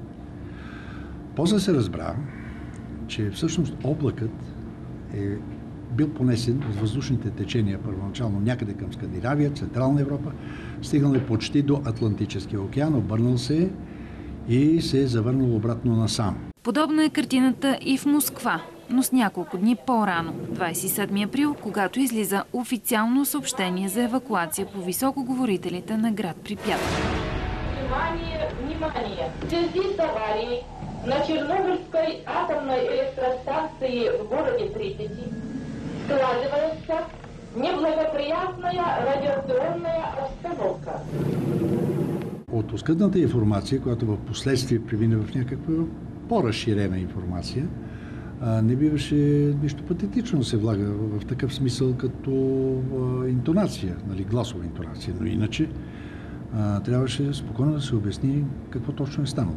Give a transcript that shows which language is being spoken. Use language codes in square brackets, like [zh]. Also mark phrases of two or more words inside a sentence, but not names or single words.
[bg] После се разбра, че всъщност облакът е бил понесен от въздушните течения първоначално някъде към Скандинавия, Централна Европа, стигнал е почти до Атлантическия океан, обърнал се и се е завърнал обратно насам. Подобна е картината и в Москва, но с няколко дни по-рано, 27 април, когато излиза официално съобщение за евакуация по високоговорителите на град Припят. [ru] Внимание! В связи с аварией на Чернобыльской атомной электростанции в городе Припяти складывается неблагоприятная радиационная обстановка. [bg] От оскъдната информация, която в последствие премина в някаква по-разширена информация, не биваше нищо патетично да се влага в такъв смисъл като интонация, нали, гласова интонация, но иначе трябваше спокойно да се обясни какво точно е станало.